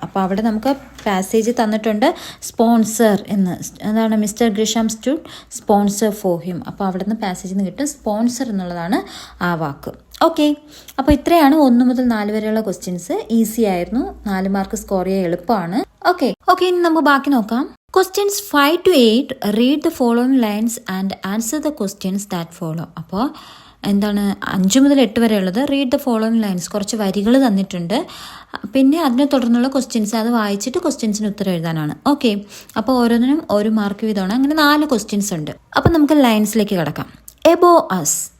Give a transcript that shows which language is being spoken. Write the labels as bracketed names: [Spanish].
[Malayalam] അപ്പോൾ അവിടെ നമുക്ക് പാസേജ് തന്നിട്ടുണ്ട് സ്പോൺസർ എന്ന്. അതാണ് [English] Mister Gresham stood sponsor for him. [Malayalam] അപ്പോൾ അവിടെ നിന്ന് പാസേജിൽ നിന്ന് കിട്ടും സ്പോൺസർ എന്നുള്ളതാണ് ആ വാക്ക്. ഓക്കെ, അപ്പോൾ ഇത്രയാണ് 1 മുതൽ 4 വരെയുള്ള ക്വസ്റ്റ്യൻസ്. ഈസി ആയിരുന്നു, 4 മാർക്ക് സ്കോർ ചെയ്യാൻ എളുപ്പമാണ്. ഓക്കെ, ഇനി നമുക്ക് ബാക്കി നോക്കാം. [English] Questions 5 to 8 read the following lines and answer the questions that follow. [Malayalam] അപ്പോൾ എന്താണ്, 5 മുതൽ 8 വരെ ഉള്ളത് [English] read the following lines, [Malayalam] കുറച്ച് വരികൾ തന്നിട്ടുണ്ട്. പിന്നെ അതിനെ തുടർന്നുള്ള ക്വസ്റ്റ്യൻസ്, അത് വായിച്ചിട്ട് ക്വസ്റ്റ്യൻസിന് ഉത്തരം എഴുതാനാണ്. ഓക്കെ, അപ്പോൾ ഓരോന്നിനും 1 മാർക്ക് വീതമാണ്. അങ്ങനെ 4 ക്വസ്റ്റ്യൻസ് ഉണ്ട്. അപ്പോൾ നമുക്ക് ലൈൻസിലേക്ക് കിടക്കാം. [English] എബോ അസ്,